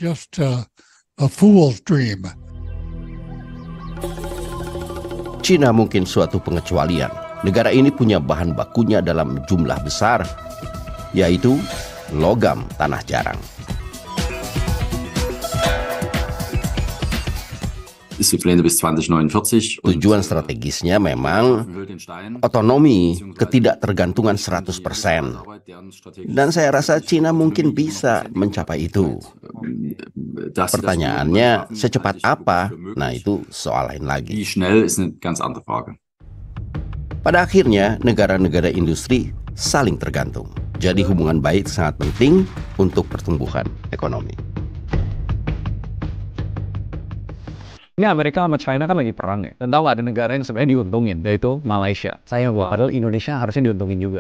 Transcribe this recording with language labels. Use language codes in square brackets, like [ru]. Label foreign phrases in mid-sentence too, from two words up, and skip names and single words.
[id] Cina mungkin suatu pengecualian. Negara ini punya bahan bakunya dalam jumlah besar, yaitu logam tanah jarang. [de] ist die Pläne bis 2049. [id] Tujuan strategisnya memang otonomi, ketidaktergantungan 100%. Dan saya rasa Cina mungkin bisa mencapai itu. Pertanyaannya, secepat apa? Nah, itu soal lain lagi. [de] Wie schnell ist eine ganz andere Frage. [id] Pada akhirnya, negara-negara industri saling tergantung. Jadi hubungan baik sangat penting untuk pertumbuhan ekonomi. Ini Amerika sama China kan lagi perang ya. Dan tahu nggak, ada negara yang sebenarnya diuntungin, yaitu Malaysia. Sayang gua, padahal Indonesia harusnya diuntungin juga.